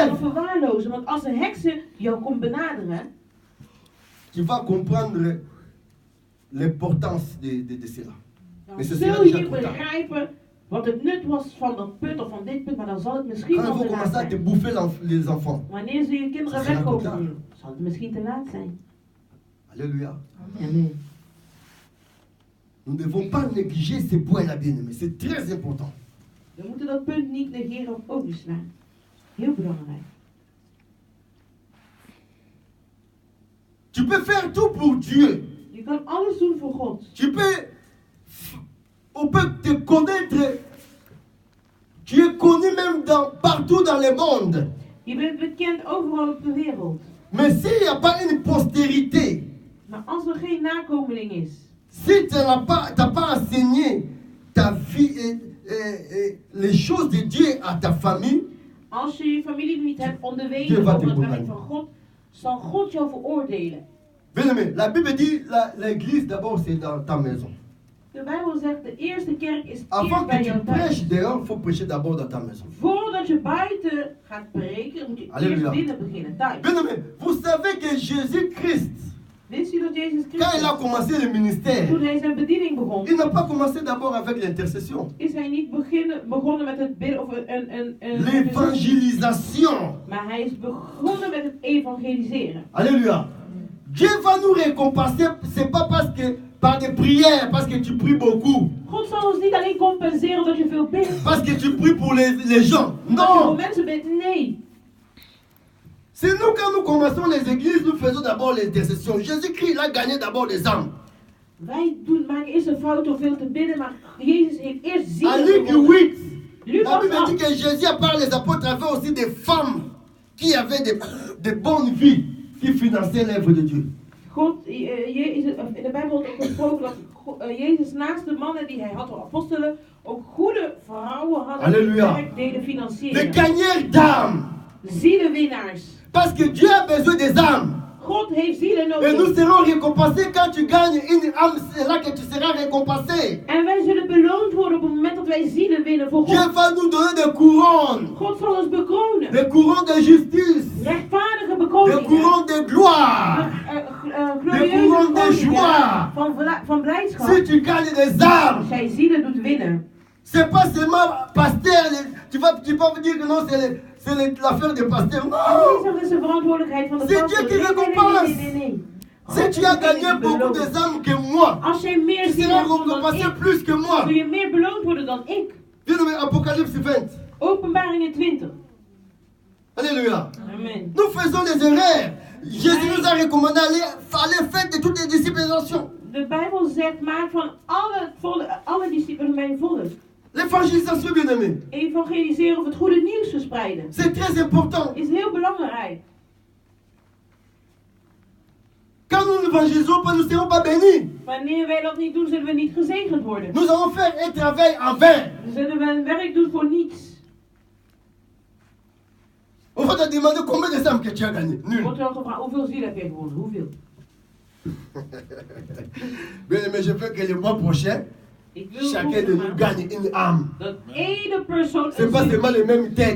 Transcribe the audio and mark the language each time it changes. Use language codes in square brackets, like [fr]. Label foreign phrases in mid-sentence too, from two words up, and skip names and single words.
[fr] lève. [nl] of verwaarlozen. Want als de heksen jou komt benaderen, [fr] tu vas comprendre l'importance de cela. [nl] dan [fr] Mais ce [nl] zul [fr] sera déjà [nl] je [fr] trop tard. [nl] begrijpen wat het nut was van dat punt of van dit punt. Maar dan zal het misschien [fr] Quand ils [nl] al [fr] vont [nl] te laat [fr] commencer à te [nl] zijn. [fr] bouffer les enfants. [nl] Wanneer ze je kinderen [fr] Ça sera trop tard. [nl] wegkopen, zal het misschien te laat zijn. [fr] Alléluia. Amen. Nous ne devons pas négliger ce point-là, bien-aimé. C'est très important. [nl] We moeten dat punt niet negeren of overslaan. Heel belangrijk. [fr] Tu peux faire tout pour Dieu. [nl] Je kan alles doen voor God. [fr] On peut te connaître. Tu es connu même partout dans le monde. [nl] Je bent bekend overal op de wereld. [fr] Mais s'il n'y a pas une postérité, [nl] Maar als er geen nakomeling is, [fr] si tu n'as pas enseigné ta vie et les choses de Dieu à ta famille, [nl] als je je familie niet hebt [fr] Dieu [nl] onderwezen [fr] va [nl] over [fr] te [nl] het werk [fr] condamner. [nl] van God, zal God jou veroordelen. [fr] bien-aimé, la Bible dit l'église d'abord c'est dans ta maison. [nl] De Bijbel zegt de eerste kerk is [fr] Avant [nl] eerst [fr] que [nl] bij [fr] tu [nl] jou thuis. [fr] prêches dehors, il faut prêcher d'abord dans ta maison. [nl] Voordat je buiten gaat preken, moet je Halleluja. eerst binnen beginnen, thuis. [fr] Bien-aimé, vous savez que Jésus-Christ, [nl] Wist u dat Jezus [fr] quand il a [nl] Christus, [fr] commencé le ministère, [nl] toen hij zijn bediening begon, [fr] il n'a pas commencé d'abord avec l'intercession. [nl] is hij niet begonnen met het bidden of een [fr] L'évangélisation. [nl] maar hij is begonnen met het evangeliseren. [fr] Alléluia. Dieu va nous récompenser, c'est pas parce que par des prières, parce que tu pries beaucoup, [nl] God zal ons niet alleen compenseren omdat je veel bidt. [fr] parce que tu pries pour les gens. [nl] Omdat je voor [fr] Non! [nl] mensen bidt. Nee. [fr] C'est nous, quand nous commençons les églises, nous faisons d'abord les intercessions. Jésus-Christ, il a gagné d'abord les âmes. [nl] Wij maken eerst een fout door veel te bidden, maar Jezus heeft eerst En zielen [fr] Luc [nl] gewonnen. [fr] 8, la [nl] Lucas [fr] Bible dit [nl] 8. [fr] que Jésus, à part les apôtres, avait aussi des femmes qui avaient des bonnes vies, qui finançaient l'œuvre de Dieu. [nl] God, Jezus, in de Bijbel wordt ook gesproken dat Jezus naast de mannen die hij had, de apostelen, ook goede vrouwen hadden Halleluja. die werk deden [fr] Des [nl] financieren. [fr] gagneurs d'âmes. [nl] Zielenwinnaars. [fr] Parce que Dieu a besoin des âmes. [nl] God heeft zielen [fr] Et nous [nl] nodig. [fr] serons récompensés quand tu gagnes une âme, c'est là que tu seras récompensé. [nl] En wij zullen beloond worden op het moment dat wij zielen winnen voor [fr] Dieu [nl] God. [fr] va nous donner des couronnes. [nl] God zal ons bekronen. [fr] Des couronnes de justice. [nl] Rechtvaardige [fr] Des [nl] bekroningen. [fr] couronnes de gloire. [nl] Glorieuze [fr] couronnes de joie. [nl] bekroningen van blijdschap. [fr] Si tu gagnes des âmes, [nl] Als jij zielen doet winnen. [fr] c'est pas seulement pasteur. Tu vas me dire que non, c'est l'affaire des pasteurs. [nl] En [fr] Non! [nl] niet is de verantwoordelijkheid van de [fr] C'est [nl] pastor. [fr] Dieu qui récompense. Si tu as gagné beaucoup des âmes que moi, [nl] Als jij meer [fr] tu [nl] zielen [fr] seras [nl] hebt dan [fr] récompensé [nl] ik, [fr] plus que moi. [nl] zul je meer beloond worden dan ik. [fr] Viens dans Apocalypse 20. [nl] Openbaringen 20. [fr] Alléluia. Amen. Nous faisons des erreurs. Jésus nous a recommandé aller faire de toutes les disciples des nations. [nl] De Bijbel zegt, maak van alle discipelen mijn volk. [fr] L'évangélisation, bien aimé, [nl] Evangeliseren of het goede nieuws verspreiden. [fr] c'est très important. [nl] Is heel belangrijk. [fr] Quand nous n'évangélisons pas, nous ne serons pas bénis. [nl] Wanneer wij dat niet doen, zullen we niet gezegend worden. [fr] Nous allons faire un travail en vain. [nl] Dan zullen we een werk doen voor niets. [fr] On va te demander combien de âmes que tu as gagné. [nl] Er [fr] Nul. [nl] wordt wel gevraagd, hoeveel zielen heb je gewonnen? Hoeveel? [fr] Bien aimé, je veux que le mois prochain, [nl] Ik wil [fr] chacun de nous gagne une âme. [nl] dat ene persoon [fr] Ce n'est pas seulement les mêmes têtes.